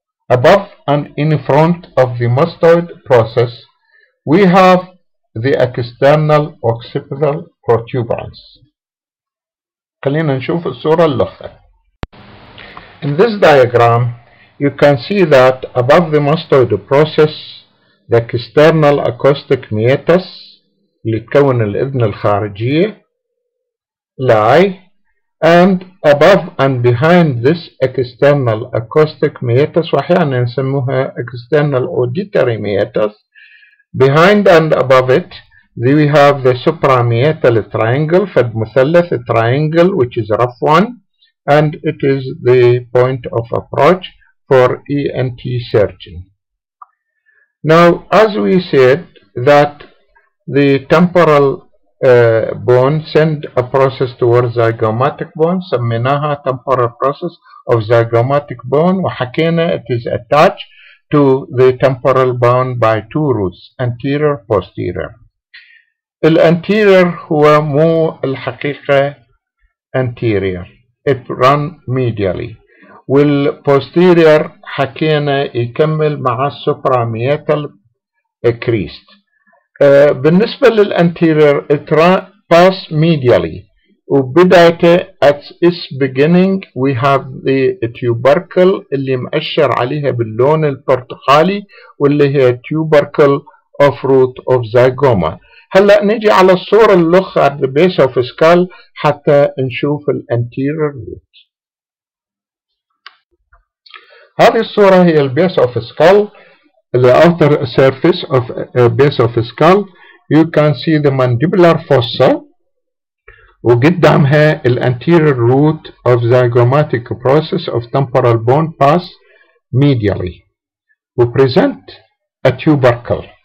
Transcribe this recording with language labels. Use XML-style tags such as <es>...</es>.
<en>Above and in front of the mastoid process we have the external occipital protuberance.</en> <ar>خلينا نشوف الصورة اللخة.</ar> <en>In this diagram you can see that above the mastoid process the external acoustic meatus</en> <ar>اللي تكون الإذن الخارجية</ar> <en>lie, and above and behind this external acoustic meatus</en> <ar>وأحيانا نسموها</ar> <en>external auditory meatus, behind and above it we have the suprameatal triangle,</en> <ar>فد مثلث</ar> <en>triangle which is a rough one, and it is the point of approach for ENT surgeon. Now, as we said that the temporal bone send a process towards zygomatic bone,</en> <ar>سميناها</ar> <en>temporal process of zygomatic bone,</en> <ar>وحكينا</ar> <en>it is attached to the temporal bone by two roots, anterior posterior.</en> <ar>الانتيريور هو مو الحقيقة anterior,</ar> <en>it run medially.</en> <ar>والposterior حكينا يكمل مع السوبراميتال crest. بالنسبة للانتيريور</ar> <en>it pass medially,</en> <ar>وبدايته</ar> <en>at its beginning we have the tubercle</en> <ar>اللي مؤشر عليها باللون البرتقالي واللي هي</ar> <en>tubercle of root of zygoma.</en> <ar>هلا نجي على الصورة اللخة</ar> <en>at the base of skull</en> <ar>حتى نشوف الانتيريور root. هذه الصورة هي البيس</ar> <en>of skull, the outer surface of base of skull. You can see the mandibular fossa</en> <ar>وقدامها</ar> <en>الانterior root of zygomatic process of temporal bone pass medially وpresent a tubercle.</en>